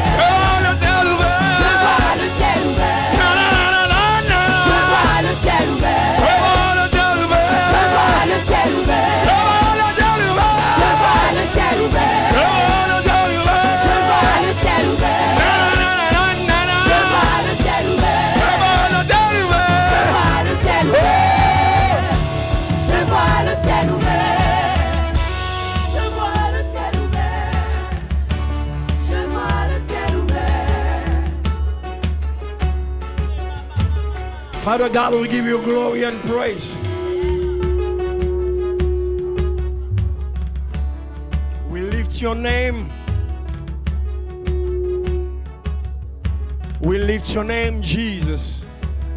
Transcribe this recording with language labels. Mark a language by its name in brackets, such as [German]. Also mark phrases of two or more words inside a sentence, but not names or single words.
[French] Je vois le ciel ouvert. Je vois le ciel ouvert. Na, na, na, na, na, na. Je vois le ciel ouvert. Je vois le ciel ouvert. Je vois le ciel ouvert. Je vois le ciel ouvert. Je vois le ciel ouvert. Je vois le ciel ouvert. Je vois le ciel ouvert. Na, na, na, na, na, Je na. vois le ciel ouvert. Je vois le ciel ouvert. Je vois le ciel ouvert. Je vois le ciel ouvert. Je vois le ciel ouvert. Je vois le ciel ouvert. [English] Father God, we give you glory and praise. We lift your name. We lift your name, Jesus.